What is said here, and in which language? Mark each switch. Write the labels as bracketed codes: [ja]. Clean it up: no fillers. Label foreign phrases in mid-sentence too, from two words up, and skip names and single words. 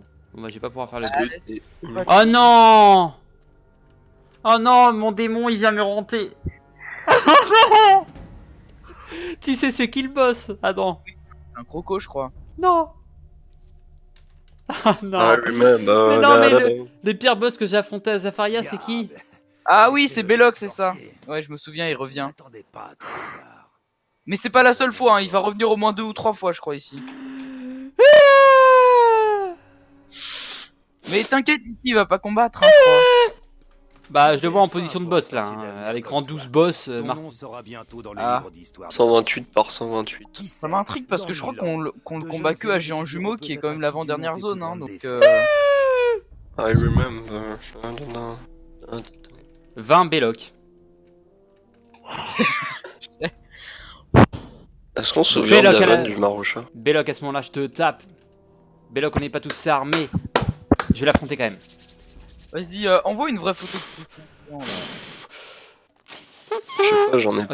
[fr] Bon bah je vais pas pouvoir faire le Parce truc. que t'es- Oh non! Oh non, mon démon il vient me hanter. Tu sais ce qu'il bosse? Attends. C'est un croco, je crois. Non. Ah non. [en] I remember, [fr] Mais non, mais da, da, da. Le pire boss que j'ai affronté à Zafaria c'est qui? Ah oui, c'est Belloc, c'est ça. Ouais, je me souviens, il revient. Mais c'est pas la seule fois, hein, il va revenir au moins 2 ou 3 fois, je crois, ici. Mais t'inquiète, ici, il va pas combattre, hein, je crois. Bah je le vois en position de boss là, hein, avec rang 12 boss. Ton Mar- nom sera bientôt dans les Ah. livres d'histoire. 128 par 128. Ça m'intrigue parce que je crois qu'on le combat que à Géant Jumeau, qui est quand même l'avant-dernière zone, hein, donc [en] I remember. Da, da, da, da, da. [fr] 20 Belloc. Est-ce qu'on se souvient de Belloc la à la- vanne du Marocha? Belloc à ce moment là je te tape. Belloc on n'est pas tous armés. Je vais l'affronter quand même. Vas-y, envoie une vraie photo de tout ça. Je sais pas, j'en ai